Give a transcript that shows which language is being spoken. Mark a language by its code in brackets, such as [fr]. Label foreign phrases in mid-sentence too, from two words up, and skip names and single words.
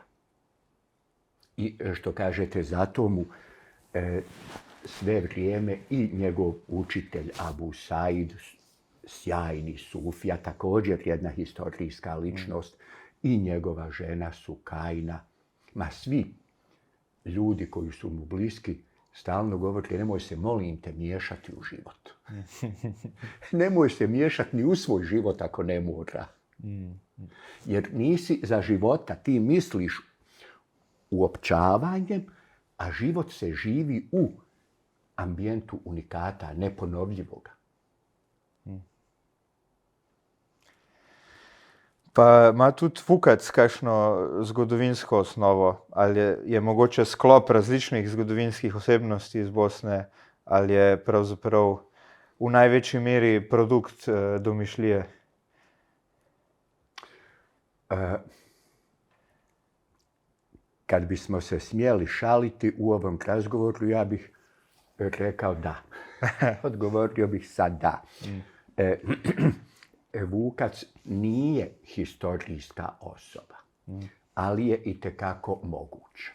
[bs] I što kažete, zato mu sve vrijeme i njegov učitelj Abu Said, sjajni sufija, također jedna historijska ličnost, i njegova žena Sukajna, ma svi ljudi koji su mu bliski, stalno govori, nemoj se, molim te, miješati u život. Nemoj se miješati ni u svoj život ako ne mora. Jer nisi za života, ti misliš uopćavanjem, a život se živi u ambijentu unikata, neponovljivoga. [sl] Pa ima tudi Vukac kakšno zgodovinsko osnovo? Ali je mogoče sklop različnih zgodovinskih osebnosti iz Bosne, ali je pravzaprav v največji meri produkt domišljije? [bs] Kad bismo se smjeli šaliti u ovom razgovoru, ja bih rekao da. Odgovorio bih sad da. Vukac nije historijska osoba, ali je itekako moguć.